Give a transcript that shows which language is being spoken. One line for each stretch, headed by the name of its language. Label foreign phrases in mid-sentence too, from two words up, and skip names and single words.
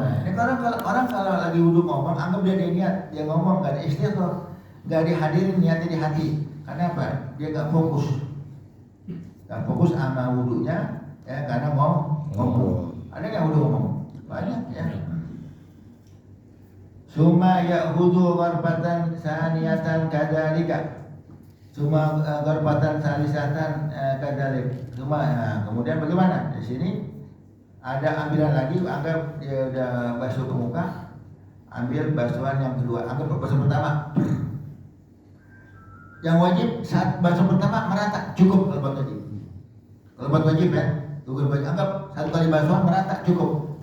Indonesian: Ini orang kalau lagi wudu ngomong, anggap dia niat, dia ngomong nggak ada istighfar, nggak dihadirin niatnya di hati. Karena apa? Dia nggak fokus sama wudunya, ya karena mau ngomong. Ada nggak wudu ngomong? Banyak ya.
Arabic: ثم يأخذ غرفة ثانية كذلك. ثم غرفة ثالثة كذلك.
Indonesian: Kemudian bagaimana? Di sini ada ambilan lagi, anggap dia udah basuh ke muka, ambil basuhan yang kedua, anggap basuh pertama. Yang wajib saat basuh pertama merata, cukup kalau buat wajib. Kalau buat wajib ya, cukup wajib. Anggap satu kali basuhan merata, cukup.